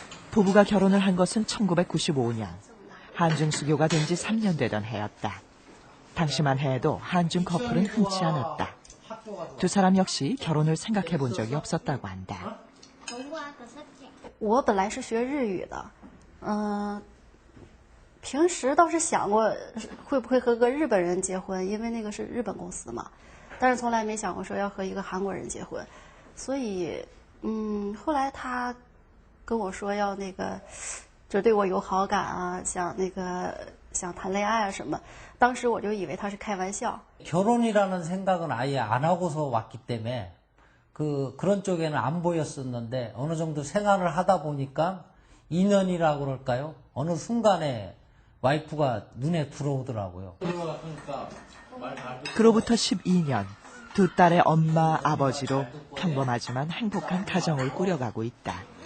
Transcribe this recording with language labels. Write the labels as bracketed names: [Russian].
[Korean] 부부가 결혼을 한 것은 1995년. 한중 수교가 된 지 3년 되던 해였다. 당시만 해도 한중 커플은 흔치 않았다. 두 사람 역시 결혼을 생각해 본 적이 없었다고 한다. [Chinese] 我本来是学日语的，平时倒是想过会不会和个日本人结婚，因为那个是日本公司嘛，但是从来没想过说要和一个韩国人结婚，所以后来他跟我说要那个就对我有好感啊，想谈恋爱啊什么，当时我就以为他是开玩笑。 [Korean] 결혼이라는 생각은 아예 안 하고서 왔기 때문에 그런 쪽에는 안 보였었는데 어느 정도 생활을 하다 보니까 인연이라고 그럴까요? 어느 순간에 와이프가 눈에 들어오더라고요. 그로부터 12년, 두 딸의 엄마, 아버지로 평범하지만 행복한 가정을 꾸려가고 있다.